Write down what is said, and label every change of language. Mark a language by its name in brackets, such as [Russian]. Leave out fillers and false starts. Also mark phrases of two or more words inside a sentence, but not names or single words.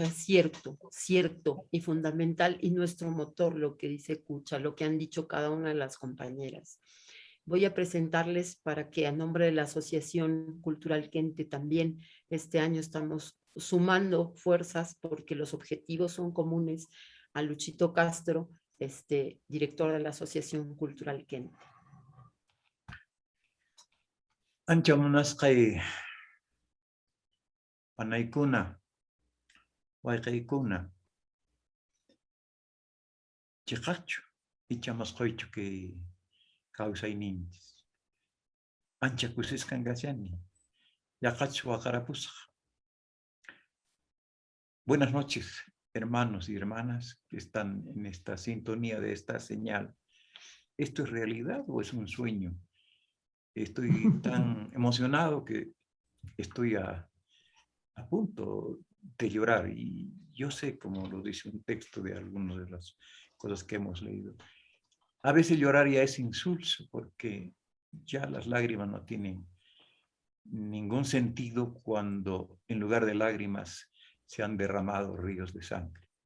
[Spanish] Es cierto, cierto y fundamental, y nuestro motor, lo que dice Cucha, lo que han dicho cada una de las compañeras. Voy a presentarles para que a nombre de la Asociación Cultural Kente también este año estamos sumando fuerzas porque los objetivos son comunes, a Luchito Castro, director de la Asociación Cultural Kente. [Quechua] Ancha munasqay panaykuna, wayqaykuna, chiqaqchu, ichamasqaychu [Spanish] que kawsayninchis. [Quechua] Ancha kusisqan kachani, yaqachu waqarapusqa. [Spanish] Buenas noches, hermanos y hermanas que están en esta sintonía de esta señal. ¿Esto es realidad o es un sueño? Estoy tan emocionado que estoy a punto de llorar, y yo sé, como lo dice un texto de algunas de las cosas que hemos leído, a veces llorar ya es insulso porque ya las lágrimas no tienen ningún sentido cuando en lugar de lágrimas se han derramado ríos de sangre.